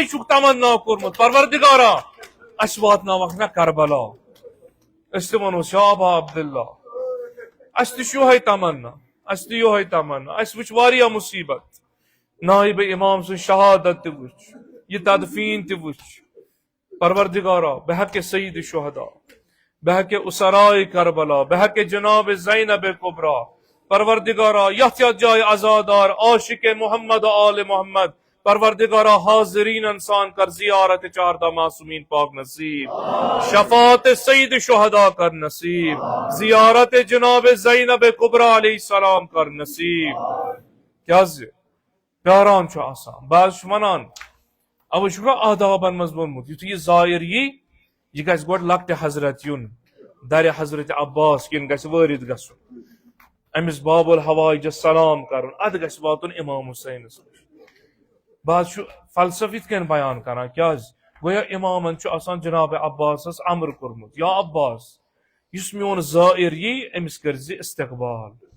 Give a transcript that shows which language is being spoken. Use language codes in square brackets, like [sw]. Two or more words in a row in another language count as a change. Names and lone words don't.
[ks] چھُکھ تمنا کوٚرمُت پروردگارا اسہِ واتناوکھ نا کربلا أسۍ تہِ ونو [ar] یا ابا عبداللہ [ks] اسہِ تہِ چھُ یِہوے تمنا اسہِ وٕچھ واریاہ مُصیبت نائب امام سٕنٛز شہادت تہِ وٕچھ یہِ تدفیٖن تہِ وٕچھ پروردگارا بہٕ ہٮ۪کہٕ سعید شہدا بہٕ ہٮ۪کہٕ اسرائے کربلا بہٕ ہٮ۪کہٕ جناب زینب کبرا پروردگارا یتھ جایہِ عزادار عاشق محمد آل محمد پروردگارا حاضرین سان کر زیارت چاردہ معصومین پاک نصیب شفاعت سید شہدا کر نصیب زیارت جناب زینب کبرا [ar] علیہ السلام [ks] کر نصیب کیازِ پیاران چھُ آسان بہٕ حظ چھُس ونان اوے چھُکھ نا آدابن منٛز ووٚنمُت یُتھُے یہِ زایِر یی یہِ گژھِ گۄڈٕ لۄکٹہِ حضرت یُن درِ حضرت عباس کِنۍ گژھِ وٲرِد گژھُن أمِس باب الحوائجس سلام کرُن ادٕ گژھِ واتُن امام حُسینس نِش بہٕ حظ چھُ فلسفہٕ یِتھ کٔنۍ بیان کران کیازِ گویا امامن چھُ آسان جناب عباسس امر کوٚرمُت یا عباس یُس میون زائر یی أمِس کٔرزِ استقبال